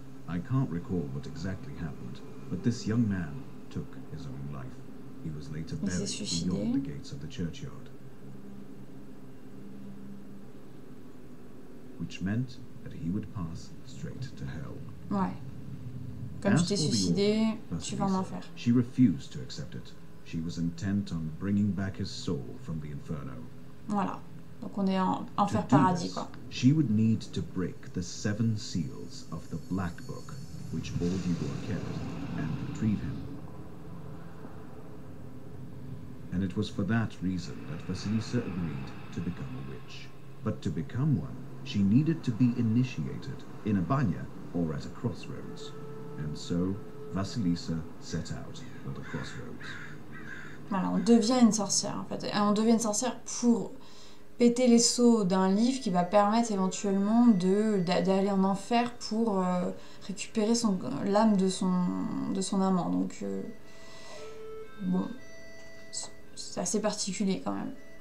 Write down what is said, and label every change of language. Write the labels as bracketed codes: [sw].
[en] I can't recall what exactly happened, but this young man took his own life. He was later buried beyond the gates of the churchyard. Which meant that he would pass straight to hell. [fr] Ouais. Comme tu t'es suicidé, tu vas en enfer. [en] She refused to accept it. She was intent on bringing back his soul from the inferno. [fr] Voilà. Donc on est en enfer paradis, quoi. [en] She would need to break the 7 seals of the Black Book, which Old Yegur kept, and retrieve him. And it was for that reason that Vasilisa agreed to become a witch. But to become one, she needed to be initiated in a banya or at a crossroads. And so, Vasilisa set out for the crossroads. [fr] Voilà, on devient une sorcière, en fait. Et on devient une sorcière pour péter les sceaux d'un livre qui va permettre éventuellement d'aller en enfer pour récupérer l'âme de son amant. Donc, bon, c'est assez particulier quand même.